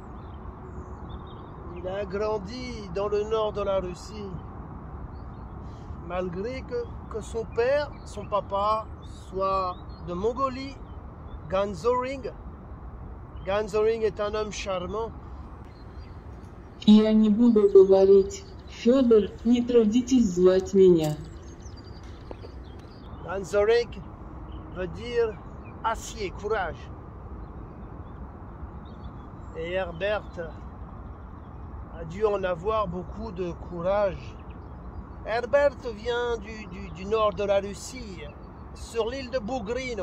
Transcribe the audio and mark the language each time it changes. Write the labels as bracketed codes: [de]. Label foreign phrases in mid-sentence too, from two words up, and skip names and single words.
[fr] Il a grandi dans le nord de la Russie. Malgré que son père, son papa, soit de Mongolie, Ganzoring. Ganzoring est un homme charmant. [ru] Я не буду говорить. Фёдор, не трудитесь звать меня. [fr] Anzoreg veut dire acier, courage. Et Herbert a dû en avoir beaucoup de courage. Herbert vient du nord de la Russie, sur l'île de Bugrino.